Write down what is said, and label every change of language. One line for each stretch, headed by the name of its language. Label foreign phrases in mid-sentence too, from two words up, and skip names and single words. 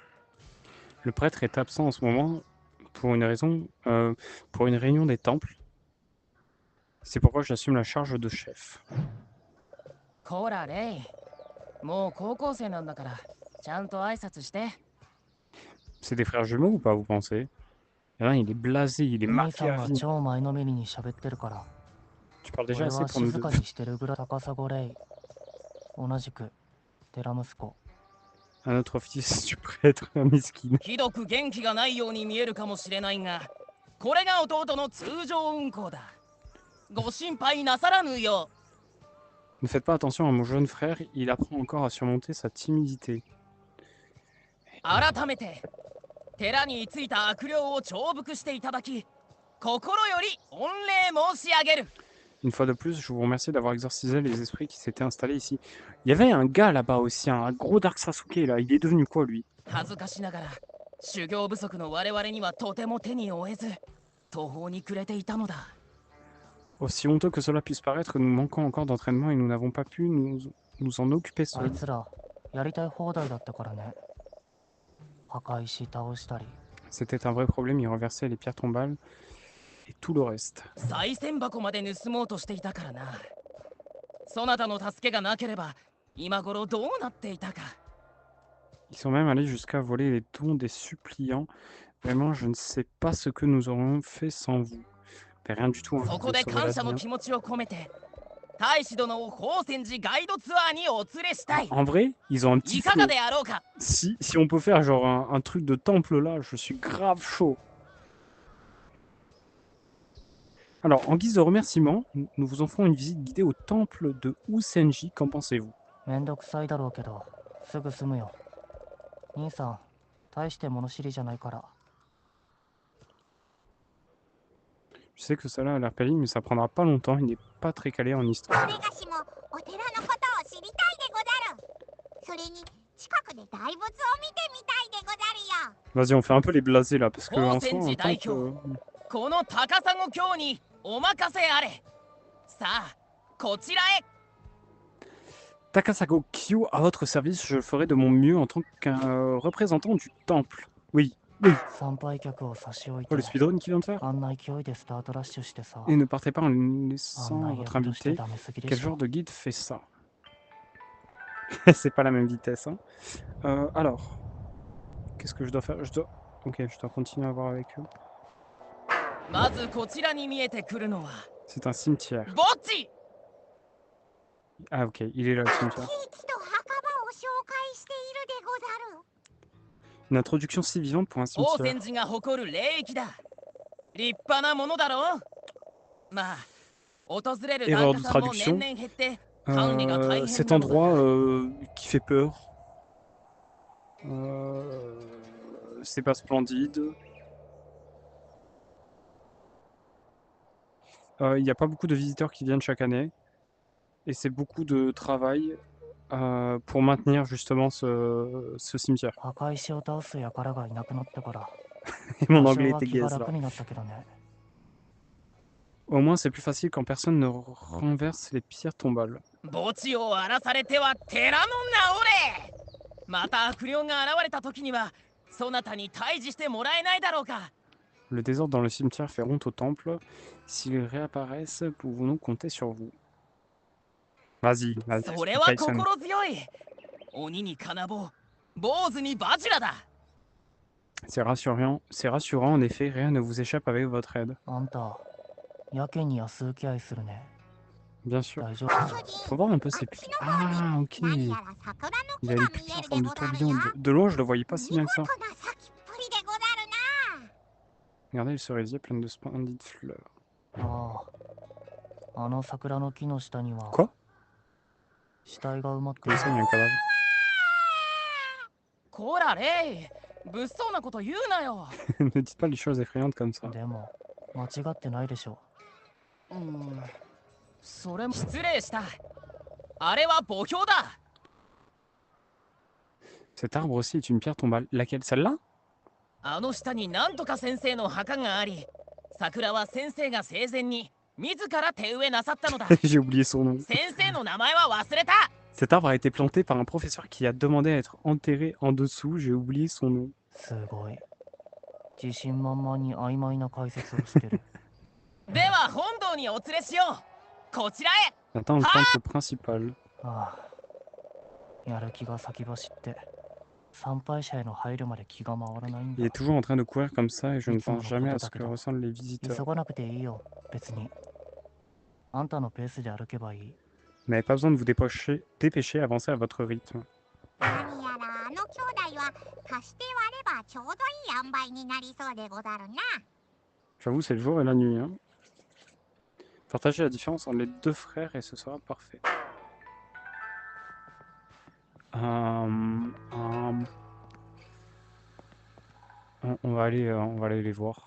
French: Le prêtre est absent en ce moment pour une raison, pour une réunion des temples. C'est pourquoi j'assume la charge de chef.
Japanese: こらレイ、もう高校生なんだからちゃんと挨拶して。
French: C'est des frères jumeaux ou pas, vous pensez? Là, il est blasé, il est
Japanese: 兄
French: marqué
Japanese: さん
French: à
Japanese: が
French: vie.
Japanese: 超前のめりに喋ってるから。
French: Tu parles
Japanese: 俺
French: déjà assez
Japanese: は
French: pour nous
Japanese: 静
French: deux.
Japanese: かにしてるぐらい。高砂レイ。同じく寺息子。
French: Un autre fils du prêtre, un miskin.
Japanese: ひどく元気がないように見えるかもしれないが、これが弟の通常運行だ。ご心配なさらぬよう。
French: Ne faites pas attention à mon jeune frère, il apprend encore à surmonter sa timidité.
Japanese: 改めて寺についた悪霊を懲伏していただき、心より御礼申し上げる。
French: Une fois de plus, je vous remercie d'avoir exorcisé les esprits qui s'étaient installés ici. Il y avait un gars là-bas aussi, un gros Dark Sasuke là. Il est devenu quoi lui?
Japanese: 恥ずかしながら修行不足の我々にはとても手に負えず、途方に暮れていたのだ。
French: Aussi honteux que cela puisse paraître, nous manquons encore d'entraînement et nous n'avons pas pu nous en occuper
Japanese: あい
French: seuls.
Japanese: つらやりたい放題だったからね。墓石倒したり。
French: C'était un vrai problème, il renversait les pierres tombales et tout le reste.
Japanese: 賽銭箱まで盗もうとしていたからな。そなたの助けがなければ今頃どうなっていたか。
French: Ils sont même allés jusqu'à voler les dons des suppliants. Vraiment, je ne sais pas ce que nous aurions fait sans vous. Mais rien du tout. Hein,
Japanese: そこ
French: vous
Japanese: で
French: sauvez
Japanese: 感
French: la
Japanese: 謝
French: vie,
Japanese: の
French: hein.
Japanese: 気持ちを込めて、大使殿を宝泉寺ガイドツアーにお連れしたい。
French: En vrai, ils ont un petit
Japanese: いかが
French: flow.
Japanese: であろうか。
French: Si on peut faire genre un truc de temple là, je suis grave chaud. Alors, en guise de remerciement, nous vous offrons une visite guidée au temple de Usenji. Qu'en pensez-vous?
Japanese: めんどくさいだろうけど、すぐ済むよ。兄さん、大して物知りじゃないから。
French: Je sais que cela a l'air pénible, mais ça prendra pas longtemps. Il n'est pas très calé en histoire.
Japanese: 俺がしもお寺のことを知りたいでござる。それに近くで大仏を見てみたいでござるよ。
French: Vas-y, on fait un peu les blasés là, parce que en soi, Usenji un temple, Daikyo.
Japanese: この高砂京にお任せあれ。さあ、こちらへ。
French: Takasago Kyo, à votre service, je ferai de mon mieux en tant qu'un représentant du temple. Oui, oui.
Japanese: 参拝客を差し置い
French: Oh,
Japanese: て
French: le speedrun qui vient de faire?
Japanese: あんな勢いでスタートラッシュしてさ。
French: Et ne partez pas en
Japanese: あん
French: laissant
Japanese: な
French: votre
Japanese: やりとして
French: invité.
Japanese: ダメすぎで
French: Quel
Japanese: しょ
French: genre。de guide fait ça? C'est pas la même vitesse, hein. Alors, qu'est-ce que je dois faire? Ok, je dois continuer à voir avec eux.
Japanese: まずこちらに見えてくるのは
French: C'est un cimetière.
Japanese: 墓地。
French: Ah ok, il est là le cimetière.
Japanese: ケーキと墓場を紹介しているでござる。
French: Une introduction si vivante pour un
Japanese: 宝
French: cimetière.
Japanese: 泉寺が誇る霊域だ。立派なものだろう。まあ、訪れる
French: Erreur
Japanese: 檀
French: de
Japanese: 家さんも
French: traduction.
Japanese: 年々減って管理が大変
French: Cet
Japanese: なのだ。
French: endroit qui fait peur. C'est pas splendide. Il n'y a pas beaucoup de visiteurs qui viennent chaque année. Et c'est beaucoup de travail pour maintenir justement ce cimetière.
Japanese: 墓石を倒す輩がいなくなったから。
French: Et mon
Japanese: 多
French: anglais
Japanese: 少は
French: était
Japanese: 気が
French: gaze là.
Japanese: 楽になったけどね。
French: Au moins c'est plus facile quand personne ne renverse les pierres tombales.
Japanese: 墓地を荒らされては寺の名折れ。また悪霊が現れた時にはそなたに退治してもらえないだろうか。
French: Le désordre dans le cimetière fait honte au temple. S'ils réapparaissent, pouvons-nous compter sur vous? Vas-y, vas-y,
Japanese: それは
French: Tyson.
Japanese: 心強い。鬼に金棒、坊主にバジラだ。
French: C'est rassurant, en effet, rien ne vous échappe avec votre aide.
Japanese: あんた、やけに安請け合いするね。
French: Bien sûr.
Japanese: 大丈夫か？
French: Faut voir un peu ses pupilles. Ah, ok. Il a les pupilles en forme de tourbillon. De loin, je le voyais pas si bien que ça. Regardez le cerisier plein de splendides fleurs.
Japanese: ああ、あの桜の木の下には
French: Quoi?
Japanese: 死体が埋まって
French: Comme
Japanese: る。
French: ça, il y a un cadavre.
Japanese: こらレイ、物騒なこと言うなよ。
French: Ne dites pas les choses effrayantes comme ça.
Japanese: でも、間違ってないでしょ。それも失礼した。あれは墓標だ。
French: Cet arbre aussi est une pierre tombale. Laquelle? Celle-là?
Japanese: あの下になんとか先生の墓があり、桜は先生が生前に自ら手植えなさったのだ。
French: J'ai oublié son nom.
Japanese: 先生の名前は忘れた。
French: Cet arbre a été planté par un professeur qui a demandé à être enterré en dessous. J'ai oublié son nom.
Japanese: すごい。自信満々に曖昧な解説をしてる。では本堂にお連れしよう。こちらへ。
French: Attends, le temple principal.
Japanese: ああ、やる気が先走って、参拝者への配慮まで気が回らないん
French: Il
Japanese: だ。
French: est toujours en train de courir comme ça et je ne pense jamais à ce que ressentent les visiteurs.
Japanese: 急がなくていいよ、別に。あんたのペースで歩けばいい。
French: Vous n'avez pas besoin de vous dépêcher, avancez à votre rythme.
Japanese: 何やらあの兄弟は足して割ればちょうどいい塩梅になりそうでござるな。
French: J'avoue, c'est le jour et la nuit. Hein. Partagez la différence entre les deux frères et ce sera parfait. On va aller les voir.